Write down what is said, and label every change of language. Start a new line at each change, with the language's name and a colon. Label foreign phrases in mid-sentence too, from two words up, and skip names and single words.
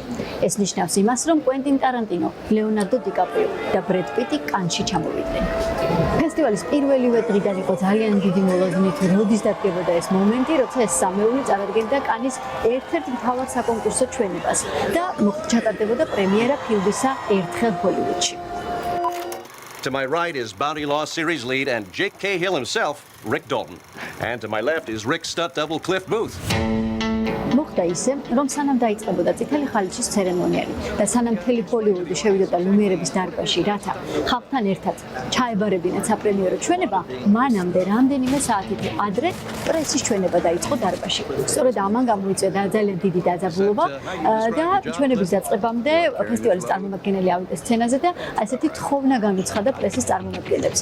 Georgian: ეს ნიშნავს იმას, რომ კვენტინ ტარანტინო, ლეონარდო დიკაპრიო და ბრედ პიტი კანში ჩამოვიდნენ. ფესტივალის პირველივე დღიდან იყო ძალიან დიდი მოლოდინით, როდის დადგებოდა ეს მომენტი, როცა ეს სამეული წარადგენდა კანის ერთ-ერთ მთავარ საკონკურსო ჩვენებას და ჩატარდებოდა პრემიერა ფილმისა ერთხელ ჰოლივუდში.
English: To my right is Bounty Law series lead and Jake Cahill himself, Rick Dalton. And to my left is Rick's stunt double Cliff Booth.
Georgian: მოხდა ისე, რომ სანამ დაიწყებოდა წითელი ხალიჩის ცერემონიალი და სანამ მთელი ჰოლივუდი შევიდოდა ლუმიერების დარბაზში, რათა ხალხთან ერთად ჩაებარებინათ საპრემიერო ჩვენება, მანამდე რამდენიმე საათით ადრე პრესის ჩვენება დაიწყო დარბაზში. სწორედ ამან გამოიწვია ძალიან დიდი დაძაბულობა და ჩვენების დაწყებამდე ფესტივალის წარმომადგენელი ავიდა სცენაზე და ასეთი თხოვნა განუცხადა პრესის წარმომადგენლებს.